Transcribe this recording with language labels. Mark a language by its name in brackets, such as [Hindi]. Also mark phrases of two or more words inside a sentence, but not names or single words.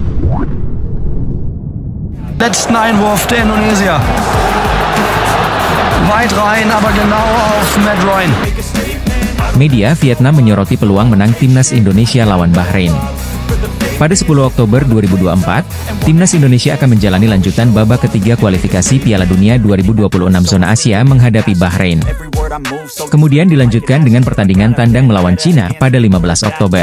[German] Letzten Einwurf der Indonesier. Weit rein, aber genau auf Matt Ryan. [Indonesian] Media Vietnam menyoroti peluang menang timnas Indonesia lawan Bahrain. Pada 10 Oktober 2024, timnas Indonesia akan menjalani lanjutan babak ketiga kualifikasi Piala Dunia 2026 zona Asia menghadapi Bahrain. Kemudian dilanjutkan dengan pertandingan tandang melawan Cina pada 15 Oktober.